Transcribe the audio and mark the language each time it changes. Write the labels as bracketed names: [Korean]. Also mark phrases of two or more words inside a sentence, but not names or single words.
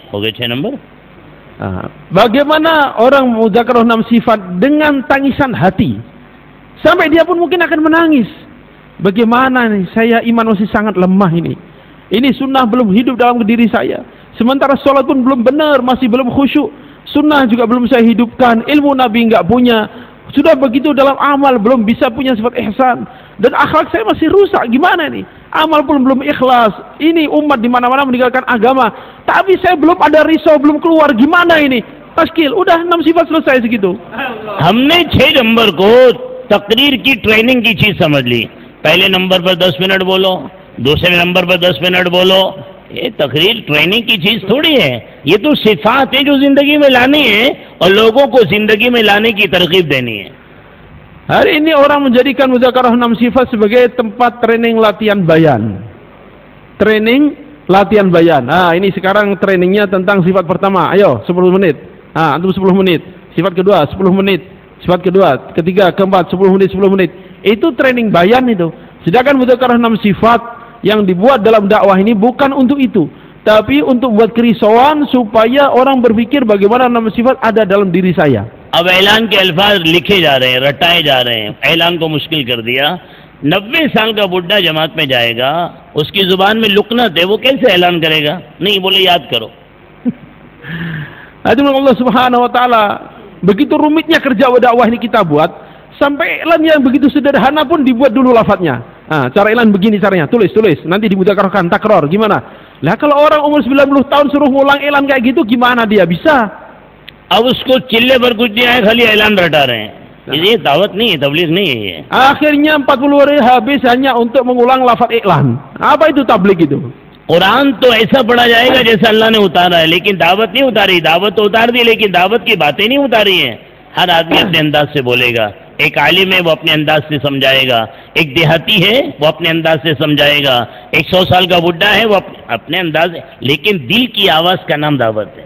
[Hindi] हो गए 6 नंबर. [Indonesian] Bagaimana orang mudzakarah 6 sifat dengan tangisan hati, sampai dia pun mungkin akan menangis. Bagaimana nih, saya iman masih sangat lemah ini. Ini sunnah belum hidup dalam diri saya. Sementara sholat pun belum benar, masih belum khusyuk. Sunnah juga belum saya hidupkan. Ilmu Nabi enggak punya. Sudah begitu dalam amal belum bisa punya sifat ihsan. Dan akhlak saya masih rusak. Gimana nih? Amal pun belum ikhlas. Ini umat di mana-mana meninggalkan agama. Tapi saya belum ada risau, belum keluar. Gimana ini? Tashkil. Udah 6 sifat selesai segitu. [Hindi] हमने 6 नंबर को तकरीर की ट्रेनिंग की चीज समझ ली. पहले नंबर पर 10 मिनट बोलो, दूसरे नंबर पर 10 मिनट बोलो. ये तकरीर ट्रेनिंग की चीज थोड़ी है. ये तो सिफात है जो जिंदगी में लानी है और लोगों को जिंदगी में लाने की तरकीब देनी है. [Indonesian] Hari ini orang menjadikan mudzakarah 6 sifat sebagai tempat training latihan bayan. Training latihan bayan. Ini sekarang trainingnya tentang sifat pertama. Ayo 10 menit. Antum 10 menit. Sifat kedua 10 menit. Sifat kedua, ketiga, keempat 10 menit 10 menit. Itu training bayan itu. Sedangkan mudzakarah 6 sifat yang dibuat dalam dakwah ini bukan untuk itu, tapi untuk buat kerisauan supaya orang berpikir bagaimana 6 sifat ada dalam diri saya. [Hindi] अब ऐलान के अल्फाज लिखे जा रहे हैं, रटाए जा रहे हैं. ऐलान को मुश्किल कर दिया. 90 साल का बुढ़ा जमात में जाएगा, उसकी जुबान में लुकनत है, वो कैसे ऐलान करेगा? नहीं बोले याद करो. [Arabic] الله سبحانه وتعالى, [Indonesian] begitu rumitnya kerja dakwah ini kita buat, sampai iklan yang begitu sederhana pun dibuat dulu lafadznya. Cara iklan begini caranya, tulis, nanti dimudzakarahkan, takror, gimana? Lah kalau orang umur 90 tahun suruh ngulang iklan kayak gitu, gimana dia bisa? [Hindi] अब उसको चिल्ले पर कुछ नहीं आया, खाली ऐलान रटा रहे हैं. ये दावत नहीं है, तबलीग नहीं है ये. [Indonesian] Akhirnya 40 hari habis hanya untuk mengulang lafaz iklan. Apa itu tabligh itu? [Hindi] कुरान तो ऐसा पढ़ा जाएगा जैसा अल्लाह ने उतारा है, लेकिन दावत नहीं उतारी. दावत तो उतार दी, लेकिन दावत की बातें नहीं उतारी हैं. हर आदमी अपने अंदाज से बोलेगा. एक आलिम है वो अपने अंदाज से समझाएगा, एक देहाती है वो अपने अंदाज से समझाएगा, एक 100 साल का बुढ़ा है वो अपने अंदाज, लेकिन दिल की आवाज का नाम दावत है.